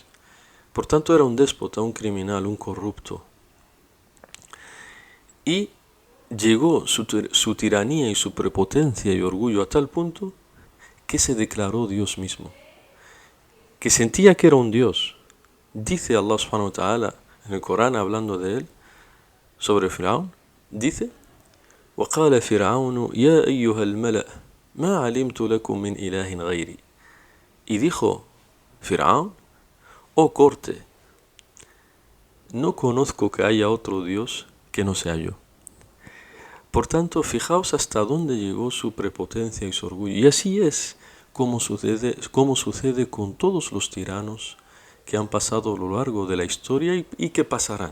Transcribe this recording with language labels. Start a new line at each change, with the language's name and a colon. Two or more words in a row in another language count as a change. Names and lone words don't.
Spanish: Por tanto, era un déspota, un criminal, un corrupto. Y llegó su tiranía y su prepotencia y orgullo a tal punto que se declaró Dios mismo, que sentía que era un Dios. Dice Allah
Arabic: سبحانه وتعالى
Spanish: en el Corán, hablando de él, sobre Firaón, dice:
Arabic: وَقَالَ فِرْعَوْنُ يَا أَيُّهَا الْمَلَأْ مَا عَلِمْتُ لَكُم مِّنْ إِلَٰهٍ غَيْرِي.
Spanish: Y dijo Firaón: oh corte, no conozco que haya otro Dios que no sea yo. Por tanto, fijaos hasta dónde llegó su prepotencia y su orgullo. Y así es como sucede con todos los tiranos que han pasado a lo largo de la historia y que pasarán.